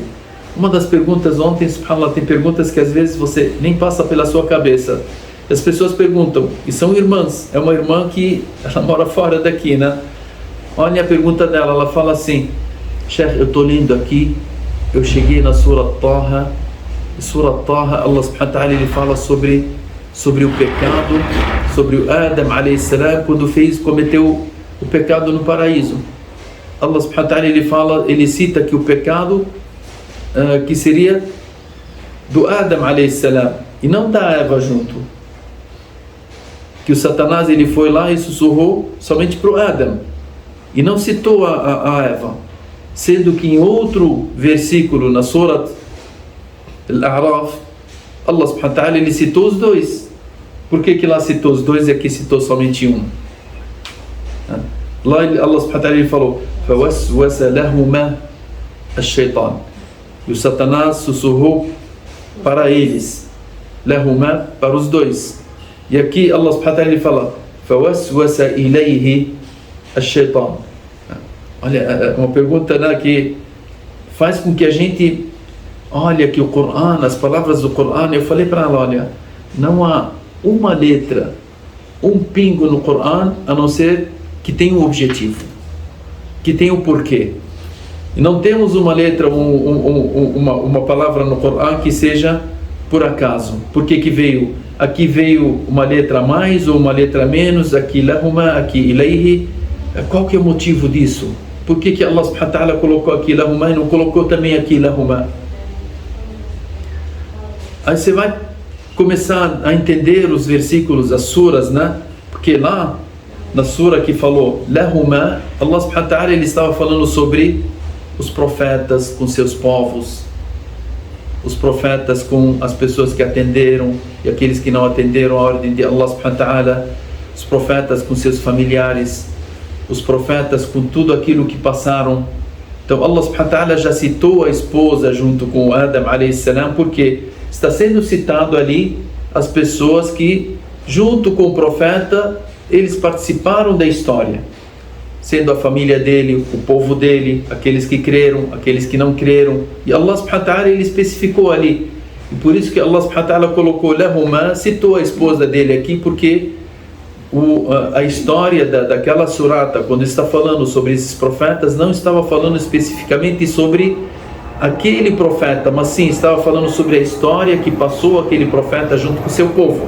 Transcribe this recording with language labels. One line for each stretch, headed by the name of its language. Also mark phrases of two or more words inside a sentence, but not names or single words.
Portuguese: Uma das perguntas ontem, subhanallah, tem perguntas que às vezes você nem passa pela sua cabeça. As pessoas perguntam, e são irmãs. É uma irmã que ela mora fora daqui, né? Olha a pergunta dela, ela fala assim: Sheikh, eu estou lendo aqui, eu cheguei na Surah Taha.
Arabic: Surah Taha, الله سبحانه وتعالى,
Portuguese: ele fala sobre o pecado, sobre o Adam
Arabic: عليه السلام,
Portuguese: quando cometeu o pecado no paraíso.
Arabic: الله سبحانه وتعالى,
Portuguese: ele cita que o pecado que seria do Adam
Arabic: عليه السلام
Portuguese: e não da Eva junto, que o Satanás ele foi lá e sussurrou somente para o Adam e não citou a Eva, sendo que em outro versículo na Surah Al-A'raf,
Arabic: الله سبحانه وتعالى,
Portuguese: ele citou os dois. Por que lá citou os dois e aqui citou somente um?
Arabic: Lá الله سبحانه وتعالى,
Portuguese: ele falou:
Arabic: فَوَسْوَسَ لَهُمَا الشَّيْطَانِ,
Portuguese: e o Satanás sussurrou para eles, لَهُمَا, para os dois.
Arabic: E aqui الله سبحانه وتعالى,
Portuguese: ele fala:
Arabic: فَوَسْوَسَ إِلَيْهِ الشَّيْطَانِ.
Portuguese: Olha, uma pergunta, né, que faz com que a gente olha que o Coran, as palavras do Coran, eu falei para ela: olha, não há uma letra, um pingo no Coran, a não ser que tenha um objetivo, que tenha um porquê. E não temos uma letra, uma palavra no Coran que seja por acaso. Por que veio? Aqui veio uma letra a mais ou uma letra a menos, aqui lahuma, aqui ilayhi. Qual que é o motivo disso? Por que
Arabic: الله سبحانه وتعالى
Portuguese: colocou aqui lahuma e não colocou também aqui lahuma? Aí você vai começar a entender os versículos, as suras, né? Porque lá na sura que falou lahuma,
Arabic: الله سبحانه وتعالى,
Portuguese: ele estava falando sobre os profetas com seus povos, os profetas com as pessoas que atenderam e aqueles que não atenderam a ordem de
Arabic: الله سبحانه وتعالى,
Portuguese: os profetas com seus familiares, os profetas com tudo aquilo que passaram. Então
Arabic: الله سبحانه وتعالى
Portuguese: já citou a esposa junto com Adam
Arabic: عليه السلام,
Portuguese: porque está sendo citado ali as pessoas que junto com o profeta eles participaram da história, sendo a família dele, o povo dele, aqueles que creram, aqueles que não creram.
Arabic: E الله سبحانه وتعالى,
Portuguese: ele especificou ali, e por isso que
Arabic: الله سبحانه وتعالى
Portuguese: colocou lahuma, citou a esposa dele aqui, porque a história daquela surata, quando está falando sobre esses profetas, não estava falando especificamente sobre aquele profeta, mas sim estava falando sobre a história que passou aquele profeta junto com o seu povo.